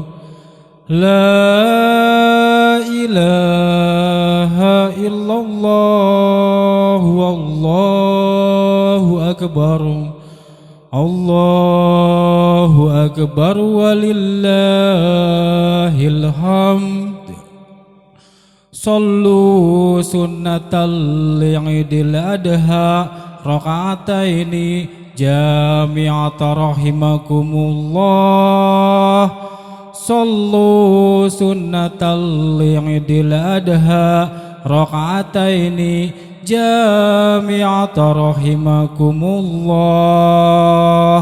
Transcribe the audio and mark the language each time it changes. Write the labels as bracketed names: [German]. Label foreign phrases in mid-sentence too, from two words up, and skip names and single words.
[Arabic] لا إله إلا الله، الله أكبر. الله أكبر ولله الحمد. صلوا سنة عيد الأضحى ركعتين جامعة رحمكم الله. صلوا سنة عيد الأضحى ركعتين جامعة رحمكم الله.